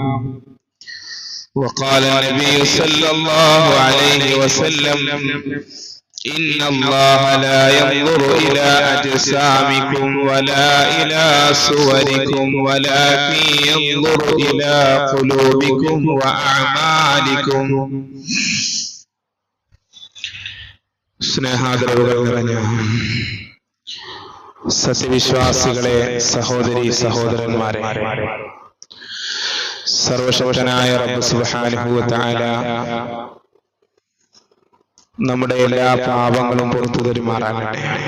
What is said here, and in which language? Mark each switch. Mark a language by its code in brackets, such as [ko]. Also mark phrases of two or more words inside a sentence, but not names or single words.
[ar] وقال النبي صلى الله عليه وسلم: إن الله لا ينظر إلى أجسامكم ولا إلى صوركم ولكن ينظر إلى قلوبكم وأعمالكم. [ml] സ്നേഹാദരവുകൾ നിറഞ്ഞ സത്യവിശ്വാസികളെ, സഹോദരീ സഹോദരന്മാരെ, സർവശക്തനായ [ar] رب سبحانه وتعالى [ml] നമ്മുടെ എല്ലാ പാപങ്ങളും പുറത്തു തരുമാറാകട്ടെ.